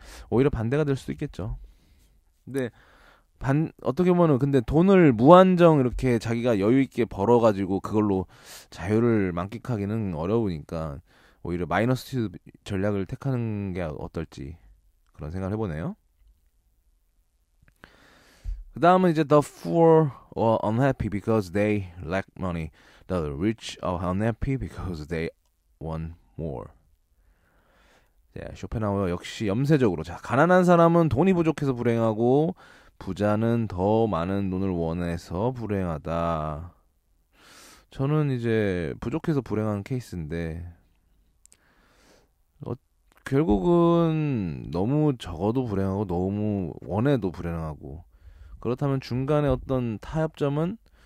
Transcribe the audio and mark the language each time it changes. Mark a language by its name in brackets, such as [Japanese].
[Korean] 오히려 반대가 될 수도 있겠죠. 근데 어떻게 보면은 근데 돈을 무한정 이렇게 자기가 여유 있게 벌어가지고 그걸로 자유를 만끽하기는 어려우니까 오히려 마이너스 전략을 택하는 게 어떨지 그런 생각을 해보네요. 그 다음은 이제 [English] the poor are unhappy because they lack money. The rich are unhappy because they want more. [Korean] 자, 쇼펜하우어 역시 염세적으로 자 가난한 사람은 돈이 부족해서 불행하고 부자는 더 많은 돈을 원해서 불행하다. 저는 이제 부족해서 불행한 케이스인데 어, 결국은 너무 적어도 불행하고 너무 원해도 불행하고 그렇다면 중간에 어떤 타협점은